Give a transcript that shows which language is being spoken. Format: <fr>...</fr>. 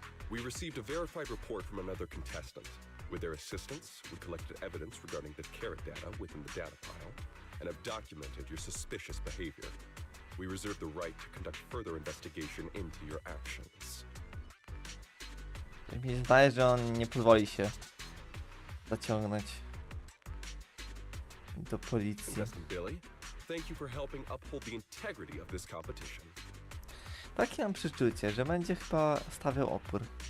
<en>We received a verified report from another contestant. With their assistance, we collected evidence regarding the carrot data within the data pile and have documented your suspicious behavior. We reserve the right to conduct further investigation into your actions.</en> <pl>Mi się zdaje, że on nie pozwoli się zaciągnąć do policji.</pl> <en>Contestant Billy, thank you for helping uphold the integrity of this competition.</en> <pl>Takie mam przeczucie, że będzie chyba stawiał opór.</pl>